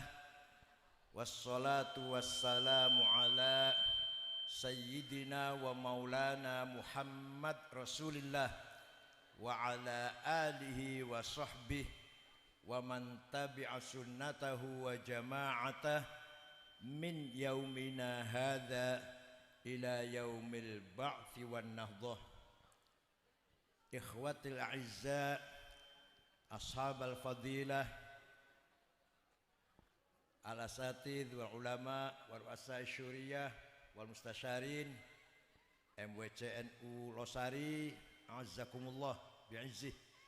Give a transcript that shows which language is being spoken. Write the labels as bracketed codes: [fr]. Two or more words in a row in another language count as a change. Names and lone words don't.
[ar] والصلاة والسلام على سيدنا ومولانا محمد رسول الله وعلى آله وصحبه ومن تبع سنته وجماعته من يومنا هذا إلى يوم البعث والنهضة. إخوتي الأعزاء، أصحاب الفضيلة، الأساتذة والعلماء والرؤساء شورية والمستشارين MWCNU Losari، أعزكم الله بعزه.